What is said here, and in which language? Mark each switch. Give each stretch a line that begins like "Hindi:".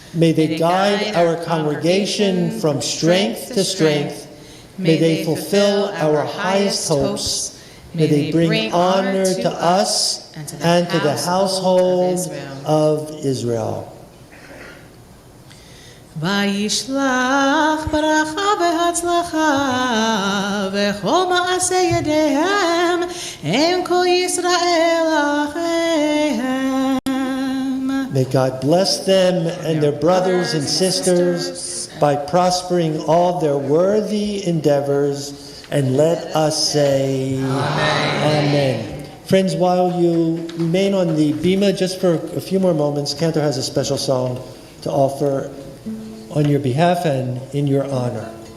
English: May they guide our congregation from strength to strength. May they fulfill our highest hopes. May they bring honor to us and to the household of Israel.
Hebrew: וישלח ברכה והצלחה וכל מעשה ידיהם הם כל ישראל אחיהם.
English: May God bless them and their brothers and sisters by prospering all their worthy endeavors, and let us say Amen. Friends, while you remain on the bima just for a few more moments, Cantor has a special song to offer on your behalf and in your honor.